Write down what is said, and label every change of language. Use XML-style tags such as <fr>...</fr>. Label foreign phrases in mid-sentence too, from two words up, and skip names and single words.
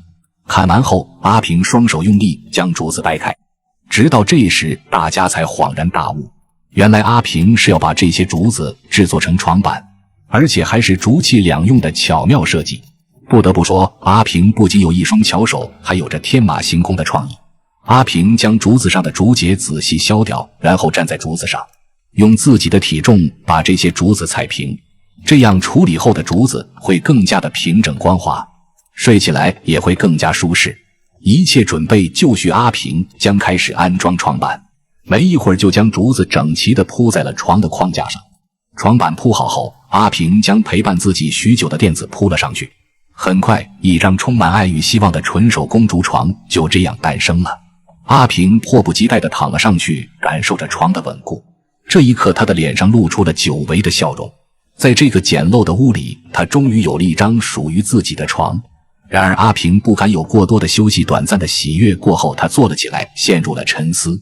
<zh>砍完後，阿平雙手用力將竹子掰開，直到這時大家才恍然大悟，原来阿平是要把這些竹子制作成床板，而且還是竹器两用的巧妙設計。不得不說，阿平不僅有一雙巧手，還有着天馬行空的創意。阿平將竹子上的竹節仔細削掉，然後站在竹子上，用自己的體重把這些竹子踩平，這樣處理後的竹子會更加的平整光滑，睡起來也會更加舒適。一切準備就緒，阿平将開始安裝床板。沒一會兒就將竹子整齊地鋪在了床的框架上。床板鋪好後，阿平將陪伴自己許久的墊子鋪了上去。很快，一張充滿愛與希望的純手工竹床就這樣誕生了。阿平迫不及待地躺了上去，感受着床的穩固。這一刻，他的臉上露出了久違的笑容。在這個簡陋的屋裡，他終於有了一張屬於自己的床。然而阿平不敢有過多的休息，短暫的喜悅過後，他坐了起來，陷入了沉思。</zh>